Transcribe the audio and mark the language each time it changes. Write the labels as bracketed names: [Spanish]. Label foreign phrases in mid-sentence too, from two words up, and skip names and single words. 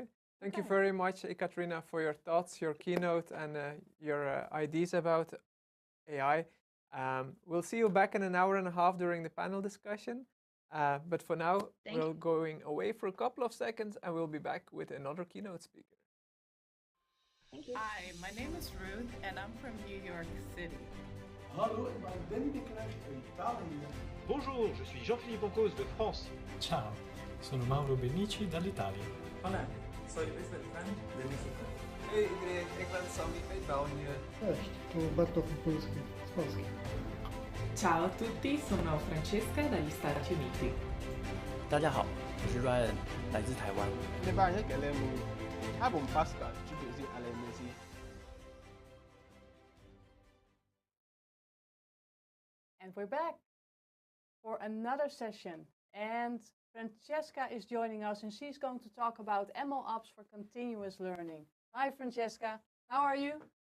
[English] Thank you very much, Ekaterina, for your thoughts, your keynote, and your ideas about AI. We'll see you back in an hour and a half during the panel discussion. But for now, we're going away for a couple of seconds, and we'll be back with another keynote speaker. Thank you. Hi, my name is Ruth, and I'm from New York City. [Dutch] Hallo, ik ben Ben de Klerk uit Italië. [French] Bonjour, je suis Jean-Philippe Pancos de France. [Italian] Ciao, sono Mauro Benici dall'Italia. [Spanish] Hola, soy Luis Beltrán de México. [Dutch] Hey iedereen, ik ben Sammy uit België. [Polish] Cześć, tu Bartosz Polski z Polski. [Italian] Ciao a tutti, sono Francesca dagli Stati Uniti. [Chinese] 大家好，我是 Ryan， 来自台湾。 Lebanese kelemu abum Pascal juduzi alemezi. [English] And we're back for another session. And Francesca is joining us, and she's going to talk about ML Ops for continuous learning. Hi, Francesca. How are you?